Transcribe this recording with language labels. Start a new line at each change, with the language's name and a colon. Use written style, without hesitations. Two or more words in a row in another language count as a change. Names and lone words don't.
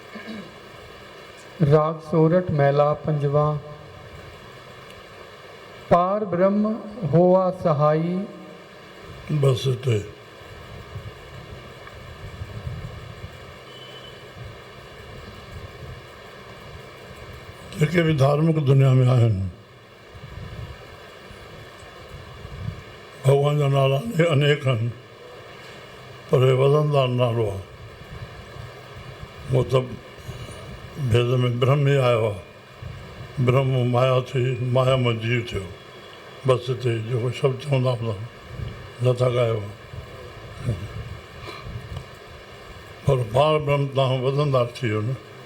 Punjabi: ਰਾਗ ਸੋਰਠ ਮੈਲਾ ਪੰਜਵਾ। ਪਾਰ ਬ੍ਰਹਮ ਹੋਆ ਸਹਾਈ।
Sindhi: बस हिते जेके बि धार्मिक दुनिया में आहिनि, भॻवान जा नाला अनेक आहिनि, पर हे वज़नदार नालो आहे। उहो त भेद में ब्रह्म ई आयो आहे। ब्रह्म माया थी, माया मां जीव थियो। बसि हिते जेको शब्द चवंदा नथा ॻायो। पर पार ब्रह्म तव्हां वज़नदार थी वियो न।